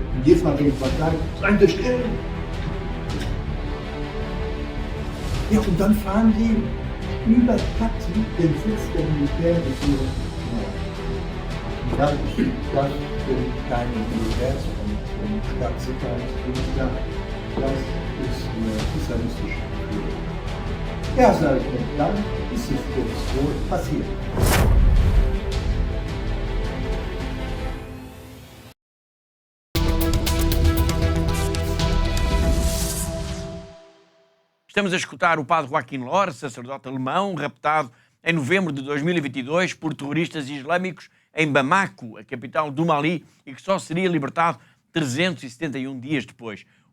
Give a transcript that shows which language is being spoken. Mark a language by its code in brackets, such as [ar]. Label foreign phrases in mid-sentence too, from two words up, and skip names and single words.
[de] Und jedes Mal, wenn ich was sage, seien Sie still! Ja, und dann fahren die über Taxi den Sitz der Militärregierung. Ja, das sind keine Militärs und Staatssicherheitsdienste. Das ist eine islamistische Führung. Ja, sage ich, und dann ist es jetzt wohl passiert. [pt] Estamos a escutar o padre Joaquim Lor, sacerdote alemão, raptado em novembro de 2022 por terroristas islâmicos em Bamako, a capital do Mali, e que só seria libertado 371 dias depois.